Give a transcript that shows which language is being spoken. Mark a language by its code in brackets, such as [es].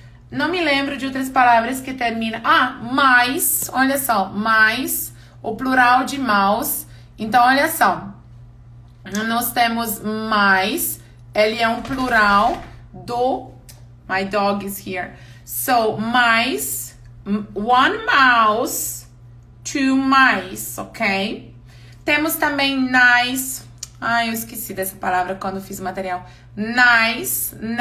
[pt] Não me lembro de outras palavras que terminam. Mais, olha só, mais, o plural de mouse. Então, olha só. Nós temos mais, ele é um plural do... [en] My dog is here. So, mais, one mouse, two mice, ok? [pt] Temos também nice. Eu esqueci dessa palavra quando fiz o material. Nice.